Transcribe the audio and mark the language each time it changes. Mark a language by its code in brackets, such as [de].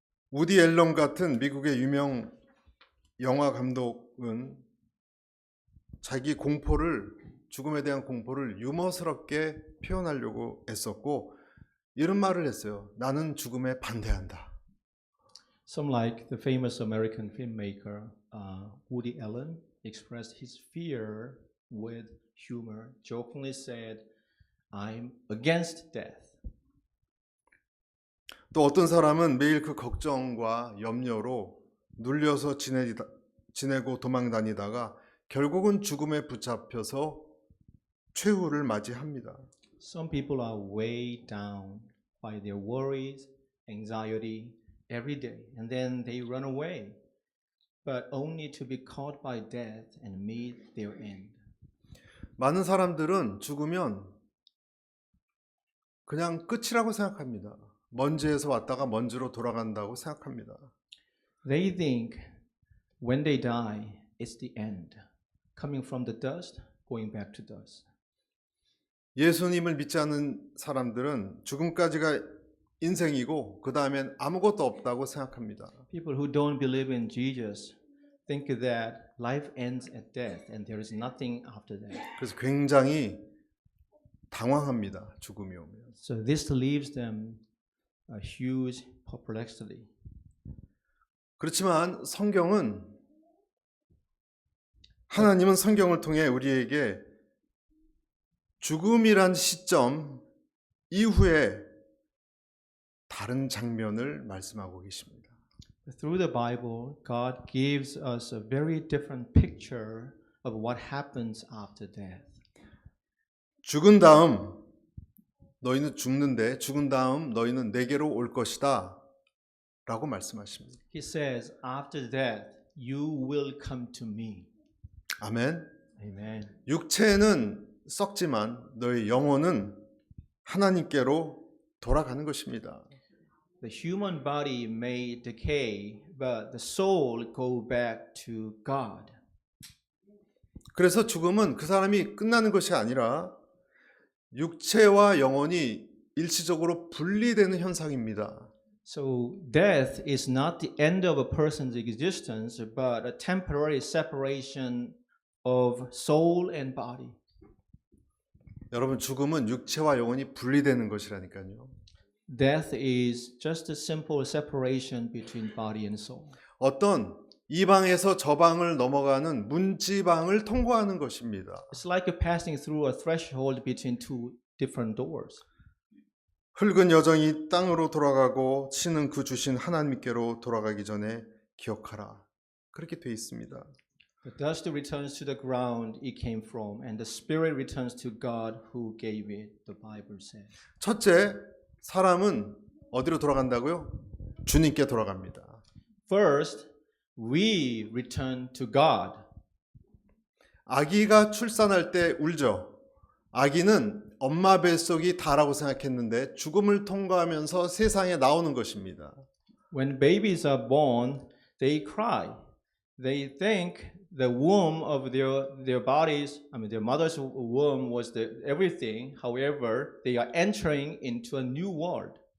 [ko] 우디 앨런 같은 미국의 유명 영화 감독은 자기 죽음에 대한 공포를 유머스럽게 표현하려고 애썼고 이런 말을 했어요. 나는 죽음에 반대한다. [en] Some like the famous American filmmaker Woody Allen expressed his fear with humor, jokingly said, "I'm against death." [ko] 또 어떤 사람은 매일 그 걱정과 염려로 눌려서 지내고 도망 다니다가 결국은 죽음에 붙잡혀서 최후를 맞이합니다. [en] Some people are weighed down by their worries, anxiety every day, and then they run away, but only to be caught by death and meet their end. [ko] 많은 사람들은 죽으면 그냥 끝이라고 생각합니다. 먼지에서 왔다가 먼지로 돌아간다고 생각합니다. [en] They think when they die, it's the end, coming from the dust, going back to dust. [ko] 예수님을 믿지 않는 사람들은 죽음까지가 인생이고 그 다음엔 아무것도 없다고 생각합니다. [en] People who don't believe in Jesus think that life ends at death and there is nothing after that. [ko] 그래서 굉장히 당황합니다. 죽음이 오면. [en] So this leaves them a huge perplexity. [ko] 그렇지만 하나님은 성경을 통해 우리에게 죽음이란 시점 이후에 다른 장면을 말씀하고 계십니다. [en] Through the Bible, God gives us a very different picture of what happens after death. [ko] 죽은 다음 너희는 죽는데 죽은 다음 너희는 내게로 올 것이다 라고 말씀하십니다. [en] He says, after death, you will come to me. [ko] 아멘. [en] Amen. [ko] 육체는 썩지만 너희 영혼은 하나님께로 돌아가는 것입니다. [en] The human body may decay, but the soul go back to God. [ko] 그래서 죽음은 그 사람이 끝나는 것이 아니라 육체와 영혼이 일시적으로 분리되는 현상입니다. [en] So death is not the end of a person's existence, but a temporary separation of soul and body. [ko] 여러분, 죽음은 육체와 영혼이 분리되는 것이라니까요. [en] Death is just a simple separation between body and soul. [ko] 어떤 이 방에서 저 방을 넘어가는 문지방을 통과하는 것입니다. [en] It's like you're passing through a threshold between two different doors. [ko] 흙은 여정이 땅으로 돌아가고 신은 그 주신 하나님께로 돌아가기 전에 기억하라. 그렇게 돼 있습니다. [en] The dust returns to the ground it came from, and the spirit returns to God who gave it, the Bible says. [ko] 첫째, 사람은 어디로 돌아간다고요? 주님께 돌아갑니다. [en] First, we return to God. [ko] 아기가 출산할 때 울죠. 아기는 엄마 뱃속이 다라고 생각했는데 죽음을 통과하면서 세상에 나오는 것입니다. [en] When babies are born, they cry. They think the womb of their bodies, their mother's womb was everything. However, they are entering into a new world.